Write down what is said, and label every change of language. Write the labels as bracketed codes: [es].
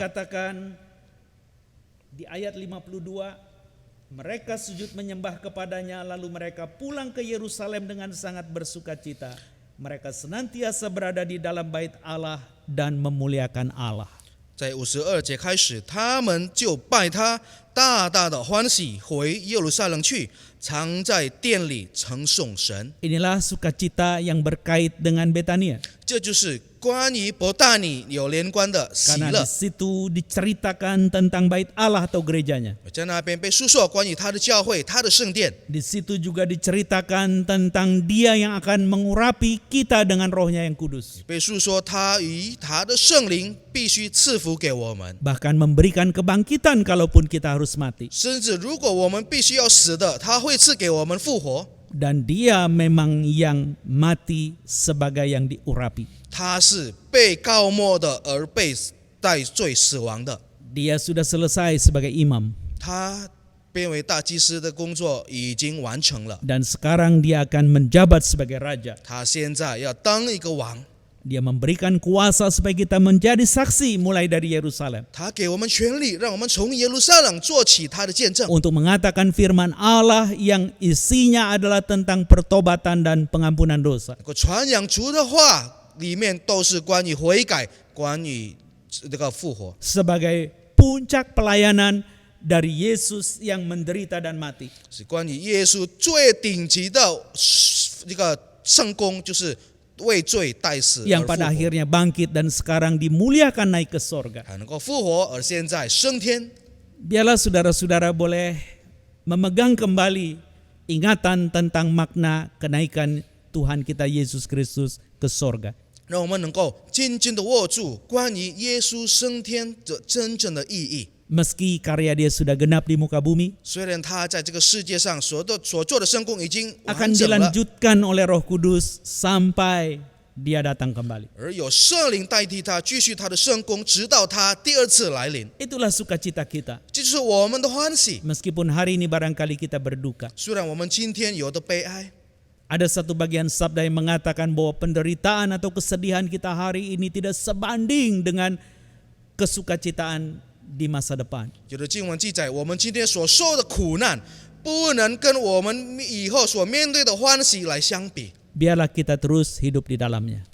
[id] Dikatakan di ayat 52, mereka sujud menyembah kepadanya, lalu mereka pulang ke Yerusalem dengan sangat bersukacita. Mereka senantiasa berada di dalam bait Allah dan memuliakan Allah. [zh] 在52节开始，他们就拜他，大大的欢喜，回耶路撒冷去，常在殿里称颂神。 [id] Inilah sukacita yang berkait dengan Betania. [zh] 这就是关于伯大尼有连关的喜 [id] Karena [zh] 乐 [id] situ diceritakan tentang bait Allah atau gerejanya. [zh] 在那边被述说关于他的教会、他的圣殿， [id] Di situ juga diceritakan tentang Dia yang akan mengurapi kita dengan Roh-Nya yang kudus. [zh] 被述说他与他的圣灵必须赐福给我们， [id] Bahkan memberikan kebangkitan kalaupun kita harus mati. [zh] 甚至如果我们必须要死的，他会赐给我们复活。 [id] Dan dia memang yang mati sebagai yang diurapi. [zh] 他是被告没的，而被代罪死亡的。 [id] Dia sudah selesai sebagai imam. [zh] 他变为大祭司的工作已经完成了， [id] Dan sekarang dia akan menjabat sebagai raja. [zh] 他现在要当一个王， [id] Dia memberikan kuasa supaya kita menjadi saksi mulai dari Yerusalem. [zh] 他给我们权利，让我们从耶路撒冷做起他的见证， [id] Untuk mengatakan firman Allah yang isinya adalah tentang pertobatan dan pengampunan dosa. [zh] 能够传扬主的话，里面都是关于悔改，关于这个复活， [id] Sebagai puncak pelayanan dari Yesus yang menderita dan mati. [zh] 是关于耶稣最顶级的这个圣功，就是为罪代死而 [id] Yang [zh] 复 [id] pada akhirnya bangkit dan sekarang dimuliakan naik ke sorga. [zh] 还能够复活，而现在升天。 [id] Biarlah saudara-saudara boleh memegang kembali ingatan tentang makna kenaikan Tuhan kita Yesus Kristus ke sorga. [zh] 让我们能够紧紧的握住关于耶稣升天的真正的意义。 [id] Meski karya dia sudah genap di muka bumi, [zh] 虽然他在这个世界上所做的圣功已经 [id] akan [zh] 完整了， [id] dilanjutkan oleh Roh Kudus sampai dia datang kembali. [zh] 而有圣灵代替他继续他的圣功，直到他第二次来临。 [id] Itulah sukacita kita. [zh] 这就是我们的欢喜。 [id] Meskipun hari ini barangkali kita berduka. [zh] 虽然我们今天有的悲哀， [id] Ada satu bagian sabda yang mengatakan bahwa penderitaan atau kesedihan kita hari ini tidak sebanding dengan kesukacitaan di masa depan. [zh] 有的经文记载，我们今天所受的苦难，不能跟我们以后所面对的欢喜来相比。 [id] Biarlah kita terus hidup di dalamnya.